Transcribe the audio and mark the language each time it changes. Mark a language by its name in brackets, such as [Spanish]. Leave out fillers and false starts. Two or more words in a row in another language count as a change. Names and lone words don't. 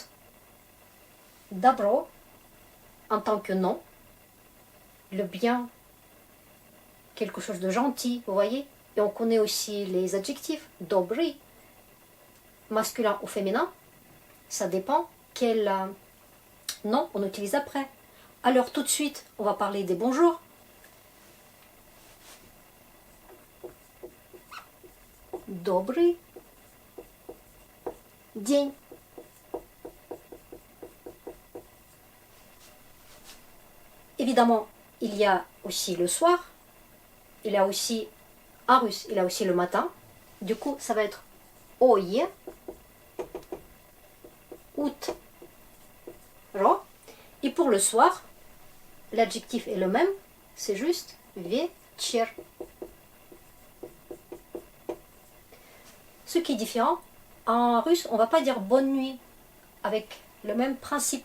[French] Добро, en tant que nom, le bien, quelque chose de gentil, vous voyez. Et on connaît aussi les adjectifs. Добрый, masculin ou féminin, ça dépend quel nom on utilise après. Alors tout de suite, on va parler des bonjours. [Russian] Добрый день. [French] Évidemment, il y a aussi le soir. Il y a aussi, en russe, il y a aussi le matin. Du coup, ça va être [Russian] ое, утро. [French] Et pour le soir, l'adjectif est le même, c'est juste вечер. Ce qui est différent, en russe, on ne va pas dire bonne nuit avec le même principe.